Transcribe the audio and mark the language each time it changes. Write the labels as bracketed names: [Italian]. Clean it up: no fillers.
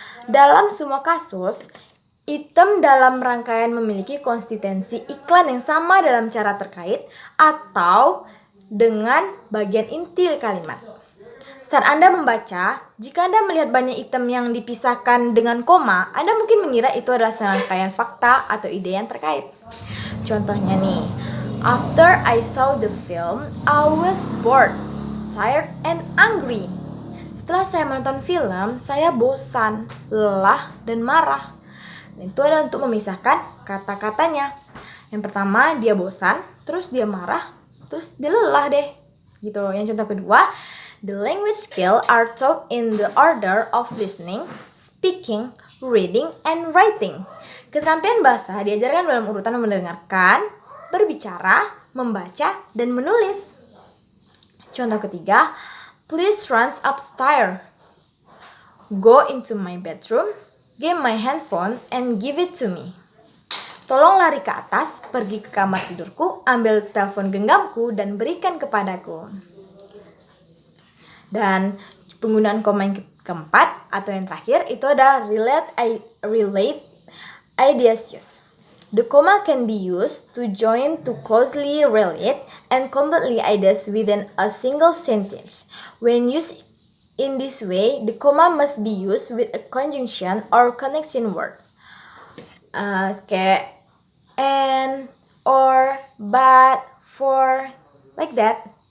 [Indonesian] Dalam semua kasus, item dalam rangkaian memiliki konsistensi iklan yang sama dalam cara terkait atau dengan bagian inti kalimat. Saat Anda membaca, jika Anda melihat banyak item yang dipisahkan dengan koma, Anda mungkin mengira itu adalah serangkaian fakta atau ide yang terkait. Contohnya nih, [English] after I saw the film, I was bored, tired, and angry. [Indonesian] Setelah saya menonton film, saya bosan, lelah, dan marah. Dan itu adalah untuk memisahkan kata-katanya. Yang pertama, dia bosan, terus dia marah, terus dia lelah deh. Gitu. Yang contoh kedua, [English] the language skill are taught in the order of listening, speaking, reading, and writing. [Indonesian] Keterampilan bahasa diajarkan dalam urutan mendengarkan, berbicara, membaca, dan menulis. Contoh ketiga, [English] please run upstairs. Go into my bedroom, get my handphone, and give it to me. [Indonesian] Tolong lari ke atas, pergi ke kamar tidurku, ambil telepon genggamku, dan berikan kepadaku. Dan penggunaan koma yang keempat atau yang terakhir itu ada [English] relate ideas use. The comma can be used to join two closely related and completely ideas within a single sentence. When used in this way, the comma must be used with a conjunction or connection word. [Indonesian] Kayak [English] and, or, but, for, like that.